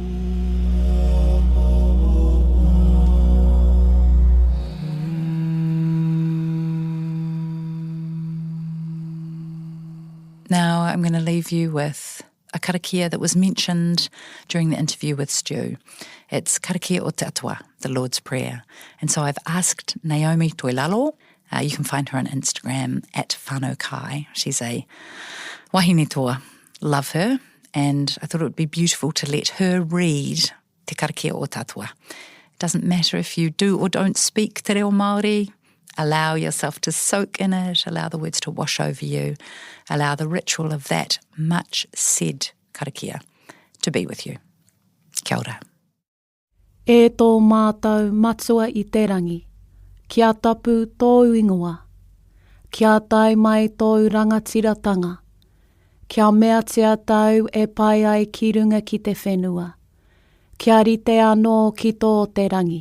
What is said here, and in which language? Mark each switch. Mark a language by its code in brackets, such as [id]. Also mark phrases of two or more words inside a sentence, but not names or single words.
[en] Now I'm going to leave you with a karakia that was mentioned during the interview with Stu. It's [mi] karakia o Te Atua, [en] the Lord's Prayer. And so I've asked Naomi Toilalo, you can find her on Instagram at Whānau Kai. She's a [mi] wahine toa. [en] Love her. And I thought it would be beautiful to let her read Te Karakia o Te Atua. It doesn't matter if you do or don't speak Te Reo Māori. Allow yourself to soak in it, allow the words to wash over you, allow the ritual of that much said karakia to be with you. [mi] Kia ora. E tō mātou matua I te rangi, kia tapu tō ingoa, kia tai mai tō rangatiratanga, kia mea tia tau e pai ai ki runga ki te whenua, kia rite anō ki tō te rangi.